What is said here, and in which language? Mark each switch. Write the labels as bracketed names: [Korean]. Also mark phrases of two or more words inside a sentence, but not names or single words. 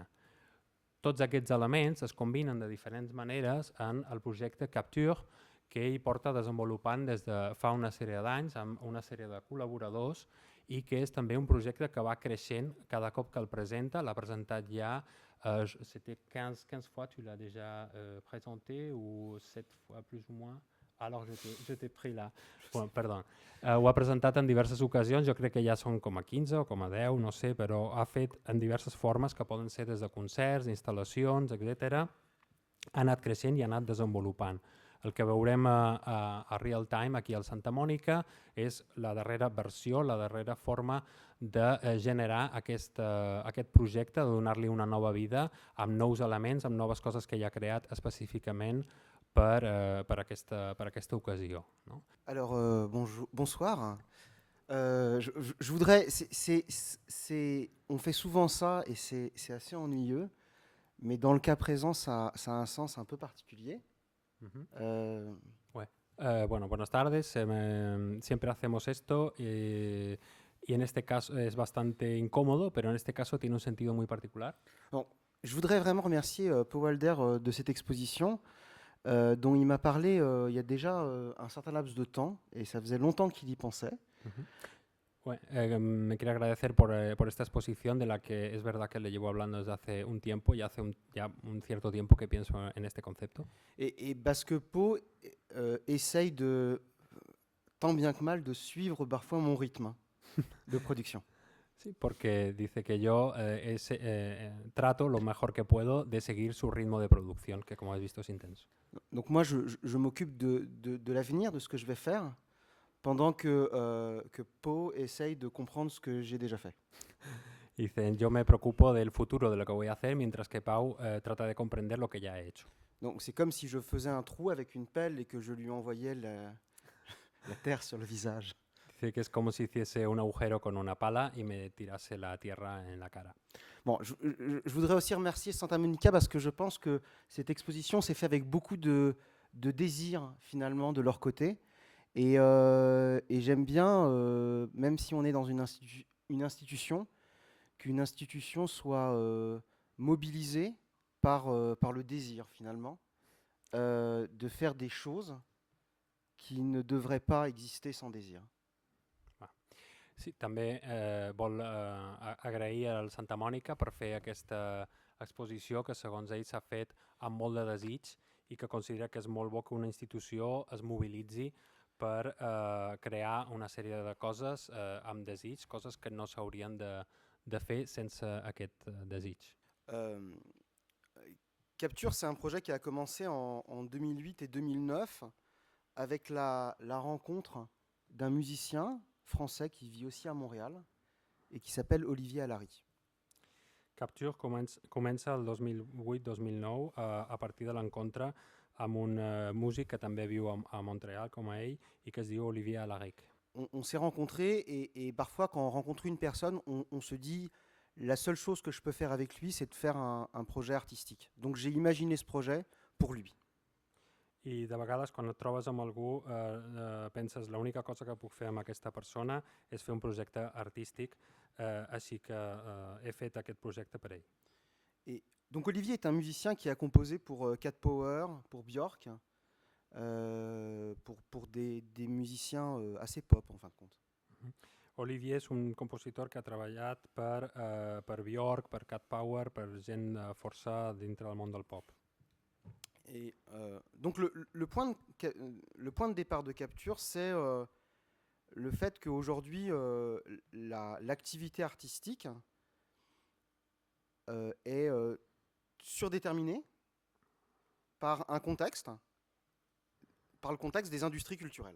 [Catalan] Tots aquests elements es combinen de diferents maneres en el projecte Capture, que ell porta desenvolupant des de fa una sèrie d'anys amb una sèrie de col·laboradors i que és també un projecte que va creixent cada cop que el presenta. L'ha presentat ja, [French] c'était 15 fois, tu l'as déjà présenté, ou 7 fois plus ou moins? Alors je t'ai pris là. [Catalan] Bueno, perdó. Ho ha presentat en diverses ocasions, jo crec que ja són com a 15 o com a 10, no sé, però ha fet en diverses formes que poden ser des de concerts, instal·lacions, etc. Ha anat creixent i ha anat desenvolupant. El que veurem a Real Time aquí al Santa Mònica és la darrera versió, la darrera forma de generar aquest projecte, de donar-li una nova vida amb nous elements, amb noves coses que ja ha creat específicament per aquesta ocasió. No? [French] Alors, bonsoir. Je voudrais, on fait souvent ça et c'est assez ennuyeux, mais dans le cas présent, ça a un sens un peu particulier. [Spanish] Bueno, buenas tardes. Siempre hacemos esto y en este caso es bastante incómodo, pero en este caso tiene un sentido muy particular. [French] Bon, je voudrais vraiment remercier Pau Walder de cette exposition dont il m'a parlé il y a déjà un certain laps de temps et ça faisait longtemps qu'il y pensait. [Spanish] Me quiero agradecer por esta exposición de la que es verdad que le llevo hablando desde hace un tiempo y hace ya un cierto tiempo que pienso en este concepto. [French] Et parce que Pau essaye tant bien que mal de suivre parfois mon rythme de production. [Spanish] Sí, porque dice que yo trato lo mejor que puedo de seguir su ritmo de producción, que como has visto es intenso. [French] Donc moi je m'occupe de l'avenir, de ce que je vais faire, pendant que Pau essaye de comprendre ce que j'ai déjà fait. [Spanish] Dicen, yo me preocupo del futuro, de lo que voy a hacer, mientras que Pau trata de comprender lo que ya he hecho. [French] Donc c'est comme si je faisais un trou avec une pelle et que je lui envoyais la terre sur le visage. [Spanish] Dice que es como si hiciese un agujero con una pala y me tirase la tierra en la cara. [French] Bon, je voudrais aussi remercier Santa Monica parce que je pense que cette exposition s'est faite avec beaucoup de désir finalement de leur côté. Et j'aime bien, même si on est dans une institution, qu'une institution soit mobilisée par le désir finalement de faire des choses qui ne devraient pas exister sans désir. [Catalan] Sí, també vol agrair al Santa Mònica per fer aquesta exposició que segons ell s'ha fet amb molt de desig i que considera que és molt bo que una institució es mobilitzi per crear una sèrie de coses amb desig, coses que no s'haurien de fer sense aquest desig. [French] Capture, c'est un projet qui a commencé en 2008 et 2009 avec la rencontre d'un musicien français qui vit aussi à Montréal et qui s'appelle Olivier Allary. [Catalan] Capture comença el 2008-2009 a partir de l'encontre amb un músic que també viu a Montréal com a ell i que es diu Olivier Allary. [French] On s'est rencontrés et parfois quand on rencontre une personne, on se dit la seule chose que je peux faire avec lui, c'est de faire un projet artistique. Donc j'ai imaginé ce projet pour lui. [Catalan] I de vegades quan et trobes amb algú penses l'única cosa que puc fer amb aquesta persona és fer un projecte artístic, així que he fet aquest projecte per ell. [French] Et donc Olivier est un musicien qui a composé pour Cat Power, pour Björk, pour des musiciens assez pop en fin de compte. [Catalan] Olivier és un compositor que ha treballat per Björk, per Cat Power, per gent força dintre del món del pop. [French] Et donc le point de départ de Capture, c'est le fait qu'aujourd'hui, l'activité artistique est surdéterminée par le contexte des industries culturelles.